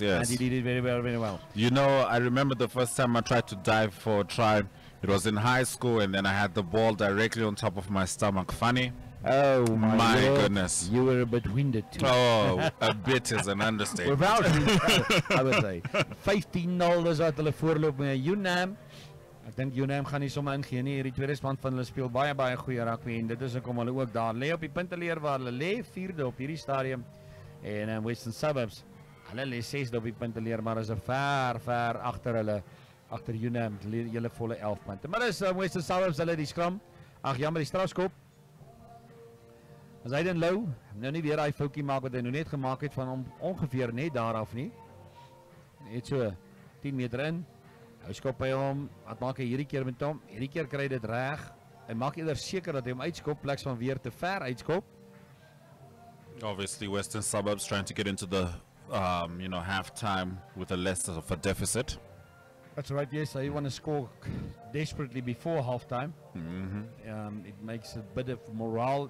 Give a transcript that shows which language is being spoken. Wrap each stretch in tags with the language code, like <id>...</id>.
<en>And he did it very well. You know, I remember the first time I tried to dive for a try. It was in high school and then I had the ball directly on top of my stomach. Funny. Oh my goodness. You were a bit winded too. Oh, a bit is an understatement. Without I would say.</en> <af>15-0 is wat hulle voorloop met UNAM. Ek dink UNAM gaan nie sommer ingee nie. Hierdie tweede span van hulle speel baie goeie rugby en dit is hoekom hulle ook daar lê op die punteleer waar hulle lê 4de op hierdie stadium. En Western Suburbs, hulle lê 6de op die punteleer, maar is ver agter hulle, agter UNAM, hulle volle 11 punte. Maar dis Western Suburbs, hulle die Scrum. Ag jammer, die strafskop. As hy dan Lou, nou nie weer hy foutjie maak wat hy nou net gemaak het van hom ongeveer net daar af nie. Net so 10 meter in. Hy skop by hom. Wat maak hy hierdie keer met hom? Hierdie keer kry hy dit reg. Hy maak eerder seker dat hy hom uitskop pleks van weer te ver uitskop.</af> <en>Obviously Western Suburbs trying to get into the half-time with a less of a deficit. That's right, yes. They want to score desperately before halftime. It makes a bit of morale.</en>